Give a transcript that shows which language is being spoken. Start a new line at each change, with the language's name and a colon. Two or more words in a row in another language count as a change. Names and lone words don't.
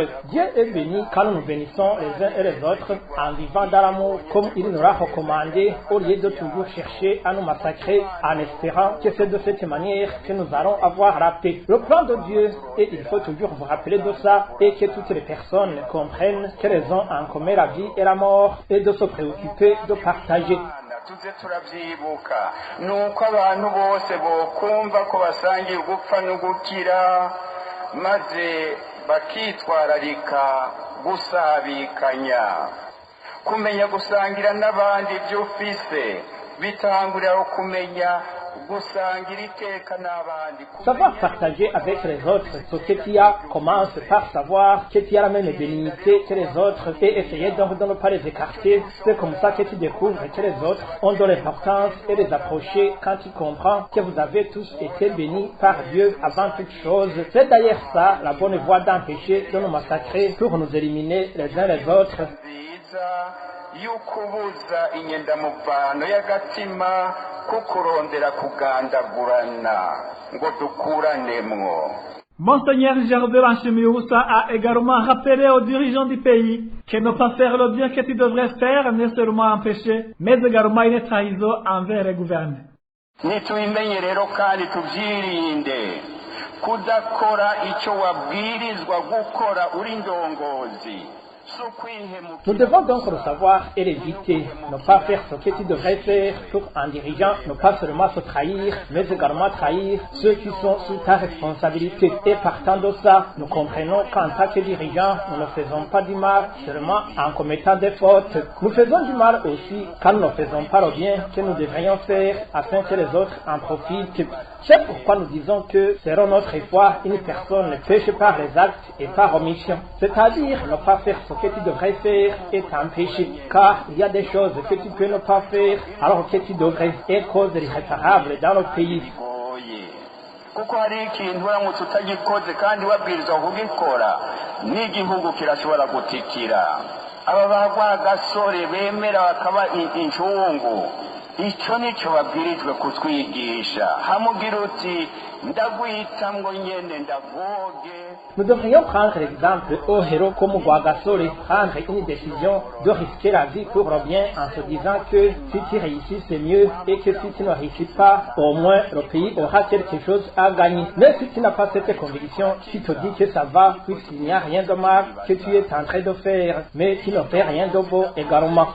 French: Dieu est béni quand nous bénissons les uns et les autres en vivant dans l'amour comme il nous l'a recommandé au lieu de toujours chercher à nous massacrer en espérant que c'est de cette manière que nous allons avoir la paix. Le plan de Dieu, et il faut toujours vous rappeler de ça, et que toutes les personnes comprennent qu'elles ont en commun la vie et la mort et de se préoccuper de partager.
Rundi: tuze turavyibuka nuko abantu bose bokumva ko basangiye gupfa n'ugukira maze bakitwararika gusabikanya kumenya gusangira n'abandi ibyo ufise bitangurira kumenya
French: Savoir partager avec les autres ce que tu as commence par savoir que tu as la même bénignité que les autres et essayer donc de ne pas les écarter. C'est comme ça que tu découvres que les autres ont de l'importance et les approcher quand tu comprends que vous avez tous été bénis par Dieu avant toute chose. C'est d'ailleurs ça la bonne voie d'empêcher de nous massacrer pour nous éliminer les uns les autres.
Rundi: Yukubuza inyendamuvano y'agatima kukurondera kugandagurana ngo dukuranemwo.
French: Monseigneur Gervais Banchimioussa a également rappelé aux dirigeants du pays que ne pas faire le bien que tu devrais faire n'est seulement un péché, mais également une trahison envers les gouvernés.
Rundi: nitubimenye rero kandi tubyirinde kudakora icyo wabwirizwa gukora uri ndongozi.
French: Nous devons donc le savoir et l'éviter, ne pas faire ce que tu devrais faire pour un dirigeant, ne pas seulement se trahir, mais également trahir ceux qui sont sous ta responsabilité. Et partant de ça, nous comprenons qu'en tant que dirigeant, nous ne faisons pas du mal seulement en commettant des fautes. Nous faisons du mal aussi quand nous ne faisons pas le bien que nous devrions faire afin que les autres en profitent. C'est pourquoi nous disons que selon notre foi, une personne ne pêche par les actes et par omission. C'est-à-dire ne pas faire ce que tu devrais faire est un péché, car il y a des choses que tu peux ne pas faire alors que tu devrais, et cause irréparable dans notre pays.
Rundi: kuko hari ikintu uramutse utagikoze kandi wabwirizwa kugikora n'igihugu kirashobora gutikira. Aba bagwagasore bemera bakaba incungu, icyo nicyo babwirijwe kutwigisha. Hamugira uti ndaguhitamwo nyene ndagoge.
French: Nous devrions prendre l'exemple au héros comme Ouagasore, prendre une décision de risquer la vie pour le bien en se disant que si tu réussis c'est mieux et que si tu ne réussis pas, au moins le pays aura quelque chose à gagner. Mais si tu n'as pas cette conviction, tu te dis que ça va, puisqu'il n'y a rien de mal que tu es en train de faire, mais tu ne fais rien de beau également.